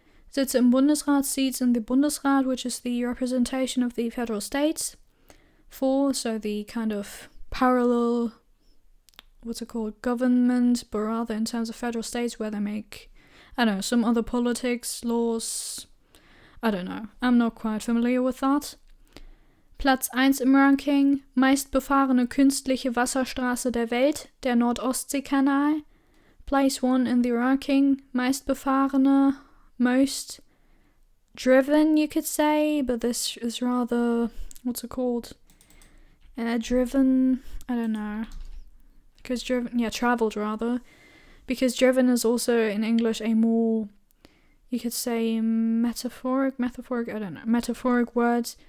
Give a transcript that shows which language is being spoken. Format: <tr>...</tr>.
<de>Sitze im Bundesrat,</de> <en>seats in the Bundesrat, which is the representation of the federal states. So the kind of parallel, government, but rather in terms of federal states where they make, I don't know, some other politics, laws, I don't know. I'm not quite familiar with that.</en> <de>Platz 1 im Ranking, meistbefahrene künstliche Wasserstraße der Welt, der Nord-Ostsee-Kanal.</de> <en>Place 1 in the ranking, meistbefahrene, most driven, you could say, but this is rather, driven, I don't know. Because driven, traveled rather. Because driven is also in English a more, you could say, metaphoric, I don't know, metaphoric words.</en>